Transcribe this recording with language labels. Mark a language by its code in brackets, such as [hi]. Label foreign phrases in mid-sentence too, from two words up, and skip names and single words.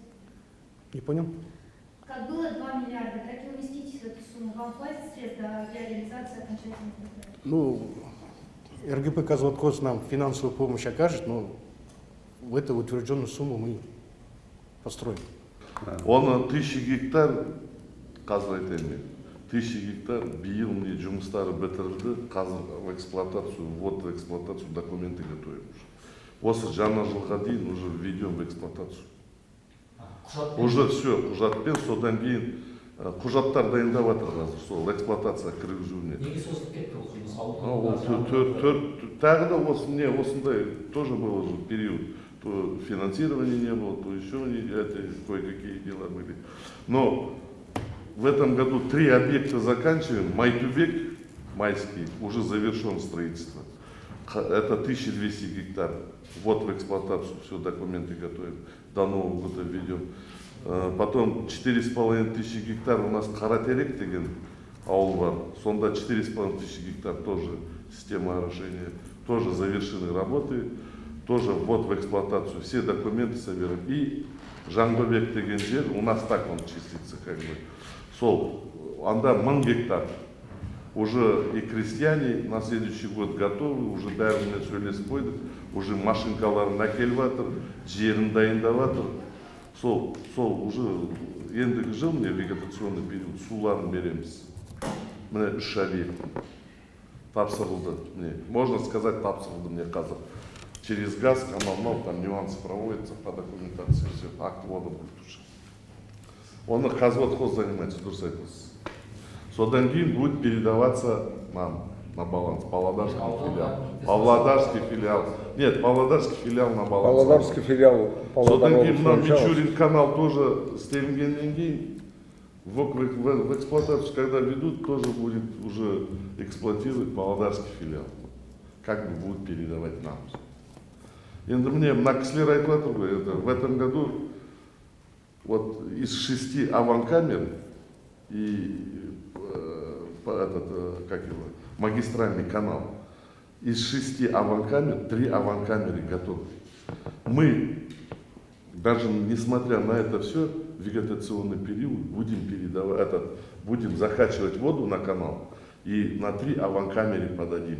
[ru] Не понял? Как было 2 миллиарда, так и уместитесь в эту сумму. Вам хватит средств для реализации окончательных проектов? Ну, РГП «Казводхоз» нам финансовую помощь окажет, но в эту утвержденную сумму мы построим. [kk] Оны 1000 гектар, қазір айтайын мен, 1000 гектар биыл міне жұмыстары бітірілді, қазір [ru] в эксплуатацию, вот в эксплуатацию документы готовим. [kk] Осы жаңа жылға дейін [ru] уже введем в эксплуатацию. Уже все, [kk] құжатпен, содан кейін құжаттар дайындап жатыр қазір, сол эксплуатация кіргізуіне. Неге созылып кетті ол жұмыс? Тағы да осындай [ru] тоже был же период. То финансирования не было, то еще кое-какие дела были. Но в этом году 3 объекта заканчиваем. Майтубек, майский, уже завершен строительство. Это 1200 гектар. Вот в эксплуатацию все, документы готовим. До Нового года введем. Потом 4500 гектар у нас Каратерек [kk] деген ауыл бар. [ru] Сонда 4500 гектар тоже система орошения. Тоже завершены работы. Тоже вот в эксплуатацию. Все документы собираем. [kk] И Жангобек деген жер, [ru] у нас так он числится как бы. [kk] Сол, анда 1000 гектар. [ru] Уже и крестьяне на следующий год готовы, [kk] уже бәрімен сөйлесіп қойдық, уже машинкаларын әкеліп жатыр, жерін дайындап жатыр. Сол уже ендігі жыл міне [ru] вегетационный период [kk] суларын береміз. Міне 3 объект тапсырылды. [ru] Можно сказать, [kk] тапсырылды мне қазір. [ru] Через газ, канал, там нюансы проводятся по документации, все, акт ввода будет уже. Он Казводхоз занимается, [kk] дұрыс айтасыз. Содан кейін [ru] будет передаваться нам на баланс, Павлодарский филиал. Павлодарский филиал. Нет, Павлодарский филиал на баланс. Павлодарский филиал. [kk] Содан кейін мына Мичурин канал [ru] тоже [kk] істелінгеннен кейін [ru] в эксплуатацию, когда ведут, тоже будет уже эксплуатировать Павлодарский филиал. Как бы будет передавать нам. [kk] Енді мне мына кісілер айтып жатыр ғой, [ru] в этом году вот из 6 аванкамер и магистральный канал, из 6 аванкамер 3 аванкамеры готовы. Мы, даже несмотря на это все, вегетационный период будем закачивать воду на канал и на 3 аванкамеры подадим.